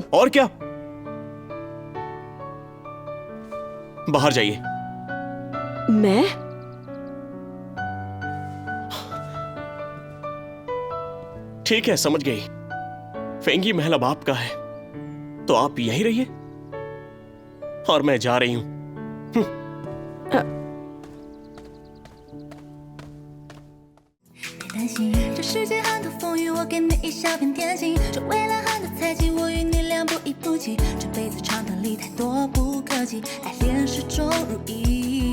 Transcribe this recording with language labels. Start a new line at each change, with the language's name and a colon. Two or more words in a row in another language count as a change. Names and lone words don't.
Hindi: और क्या? बाहर जाइए। मैं? ठीक है, समझ गई। फेंगी महल अब आपका है, तो आप यहीं रहिए और मैं जा रही हूं।
Chinese: 担心这世界很多风雨，我给你一小片天晴。这未来很多猜忌，我与你俩不离不弃。这辈子长短里太多不可及，爱恋始终如一。